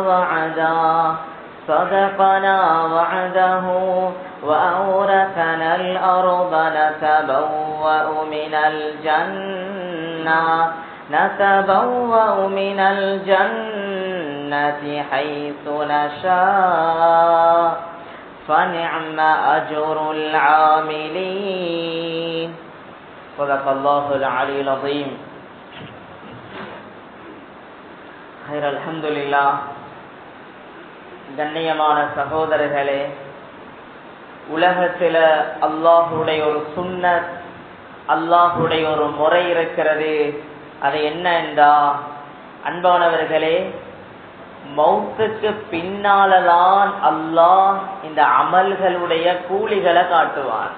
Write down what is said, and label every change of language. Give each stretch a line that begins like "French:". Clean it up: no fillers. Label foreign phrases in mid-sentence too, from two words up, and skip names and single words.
Arabic: وعده وأورثنا الأرض نتبوأ من الجنة حيث نشاء فنعم أجر العاملين صدق الله العلي العظيم خير الحمد لله.
Tamil: கண்ணியமான சகோதரர்களே, உலகத்தில் அல்லாஹுடைய ஒரு சுன்னத், அல்லாஹுடைய ஒரு முறை இருக்கிறது. அது என்ன என்றா, அன்பானவர்களே, மௌத்துக்கு பின்னால்தான் அல்லாஹ் இந்த அமல்களுடைய கூலிகளை காட்டுவான்.